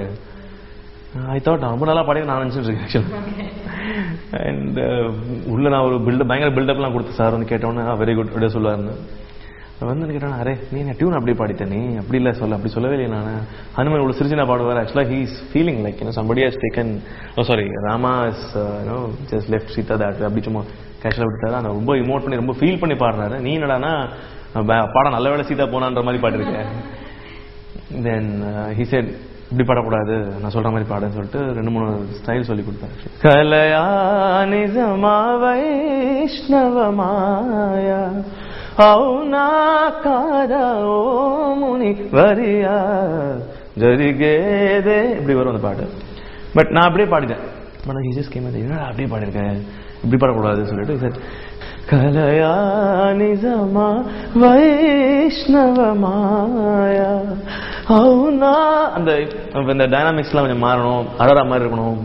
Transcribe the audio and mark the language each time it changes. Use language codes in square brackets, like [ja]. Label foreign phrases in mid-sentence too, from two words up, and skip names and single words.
[en] I thought [ta] நான் ரொம்ப நல்லா பாடி நான் நினச்சிட்டு இருக்கேன் ஆக்சுவலாக. அண்ட் உள்ள நான் ஒரு பயங்கர பில்டப்லாம் கொடுத்து சார் வந்து கேட்டோன்னே [en] very good [ta] அப்படியே சொல்லுவாருன்னு வந்து கேட்டேன், அரே நீ டியூன் அப்படியே பாடித்தேன் நீ அப்படி இல்லை அப்படி சொல்லவே இல்லை நான். ஹனுமன் இவ்வளோ சிரிச்சு நான் பாடுவார். ஆக்சுவலாக [en] he is feeling like somebody has taken Rama is just left Sita that [ta] அப்படி சும்மா கேஷுவலாக விட்டுட்டாரு. அந்த ரொம்ப இமோட் பண்ணி ரொம்ப ஃபீல் பண்ணி பாடுறாரு. நீ என்னடானா பாடம் நல்ல வேலை சீதா போனான்ற மாதிரி பாடிருக்கேன். [en] then he said [ta] இப்படி பாடக்கூடாது நான் சொல்ற மாதிரி பாடுன்னு சொல்லிட்டு 2-3 ஸ்டைல் சொல்லி கொடுத்தாரு. [te] కలయా నిజమా వైష్ణవ మాయా అవునా కాదా ఓ ముని వరియా జరిగేదే [ta] இப்படி வரும் அந்த பாட்டு. பட் நான் அப்படியே பாடிட்டேன். [en] but he just came [ta] என்னடா அப்படியே பாடிருக்கேன் இப்படி பாடக்கூடாது சொல்லிட்டு சார் [te] కలయా నిజమా వైష్ణవ మాయా అవునా [ta] அந்த டைனாமிக்ஸ்லாம் கொஞ்சம் மாறணும், அழற மாதிரி இருக்கணும்.